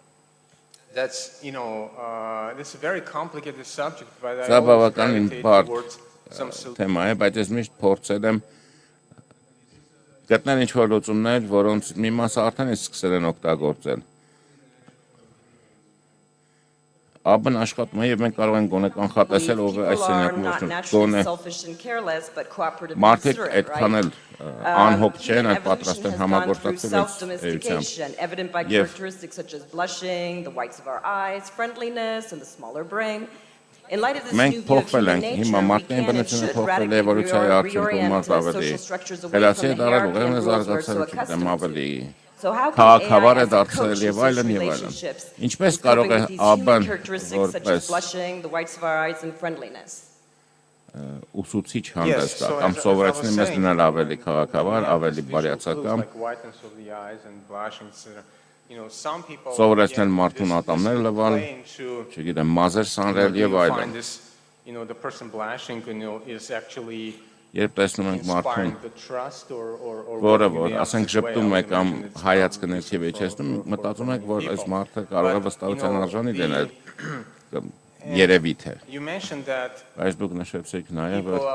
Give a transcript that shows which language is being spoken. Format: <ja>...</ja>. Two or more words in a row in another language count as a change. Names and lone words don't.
<hy>Սա բավականին բարդ թեմա է, բայց ես միշտ փորձել եմ գտնել ինչ-որ լուծումներ, որոնց մի մասը արդեն սկսել են օգտագործել։ ԱԲ-ն աշխատում է եւ մենք կարող ենք գոնե կանխատեսել ով է այս սենյակում գոնե մարդիկ այդքան էլ անհոգ չեն այդ պատրաստ են համագործակցել էությամբ</hy> <en>evident by characteristics such as blushing, the whites of our eyes, friendliness and the smaller brain. In light of this new view of human nature, we can and should radically reorient social structures away from the hierarchy and rules we're so accustomed to. So how can AI as a coach in social relationships</en> <hy>Ինչպես</hy> <en>in</en> <hy>կարող</hy> <en>coping</en> <hy>է</hy> <en>with these</en> <hy>ԱԲ-ն</hy> <en>human characteristics such as</en> <hy>որպես</hy> <en>blushing, the whites of our eyes and friendliness?</en> <hy>ուսուցիչ հանդես տա կամ սովորեցնի մեզ լինել ավելի քաղաքավար, ավելի բարյացակամ, սովորեցնել մարդուն ատամներ լվալ, չգիտեմ, մազեր սանրել եւ այլն։ Երբ տեսնում ենք մարդուն, որը որ ասենք ժպտում է կամ հայացքը ներքև իջեցնում, մտածում ենք, որ այս մարդը կարող է վստահության արժանի լինել, երևի թե։ Բայց դուք նշեցիք նաև,</hy>